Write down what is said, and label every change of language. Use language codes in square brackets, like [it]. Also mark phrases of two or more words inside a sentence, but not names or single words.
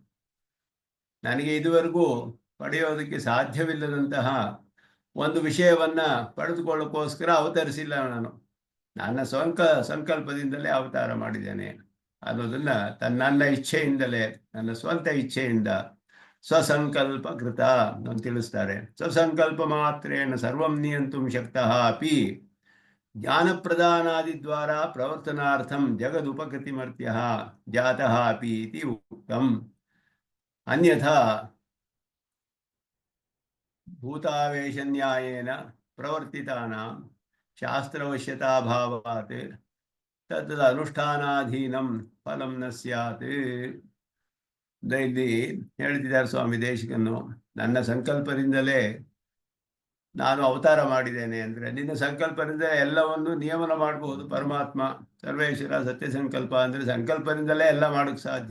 [kn] ನನಗೆ ಇದುವರೆಗೂ ಪಡೆಯೋದಕ್ಕೆ ಸಾಧ್ಯವಿಲ್ಲದಂತಹ ಒಂದು ವಿಷಯವನ್ನ ಪಡೆದುಕೊಳ್ಳೋಕ್ಕೋಸ್ಕರ ಅವತರಿಸಿಲ್ಲ ನಾನು. ನನ್ನ ಸಂಕಲ್ಪದಿಂದಲೇ ಅವತಾರ ಮಾಡಿದ್ದೇನೆ ಅನ್ನೋದನ್ನ ನನ್ನ ಇಚ್ಛೆಯಿಂದಲೇ, ನನ್ನ ಸ್ವಂತ ಇಚ್ಛೆಯಿಂದ [sa] ಸ್ವಸಂಕಲ್ಪ ಕೃತ [kn] ಅಂತ ತಿಳಿಸ್ತಾರೆ. [sa] ಸ್ವಸಂಕಲ್ಪ ಮಾತ್ರೇಣ ಸರ್ವಂ ನಿಯಂತುಂ ಶಕ್ತಃ ಅಪಿ ಜ್ಞಾನ ಪ್ರದಾನಾದಿ ದ್ವಾರ ಪ್ರವರ್ತನಾರ್ಥಂ ಜಗದುಪಕೃತಿಮರ್ತ್ಯಃ ಜಾತಃ ಅಪಿ ಇತಿ ಉಕ್ತಂ. ಅನ್ಯಥಾ ಭೂತಾವೇಶ ನ್ಯಾಯೇನ ಪ್ರವರ್ತಿತಾನಾಂ ಶಾಸ್ತ್ರವಶ್ಯತಾಭಾವಾತ್ ತದ್ ಅನುಷ್ಠಾನಾಧೀನಂ ಫಲಂ ನ ಸ್ಯಾತ್. [kn] ಇಲ್ಲಿ ಹೇಳ್ತಿದ್ದಾರೆ ಸ್ವಾಮಿ ದೇಶಿಕನು, ನನ್ನ ಸಂಕಲ್ಪದಿಂದಲೇ ನಾನು ಅವತಾರ ಮಾಡಿದ್ದೇನೆ ಅಂದರೆ ನಿನ್ನ ಸಂಕಲ್ಪದಿಂದ ಎಲ್ಲವನ್ನು ನಿಯಮನ ಮಾಡಬಹುದು ಪರಮಾತ್ಮ. ಸರ್ವೇಶ್ವರ ಸತ್ಯ ಸಂಕಲ್ಪ ಅಂದರೆ ಸಂಕಲ್ಪದಿಂದಲೇ ಎಲ್ಲ ಮಾಡೋಕ್ಕೆ ಸಾಧ್ಯ.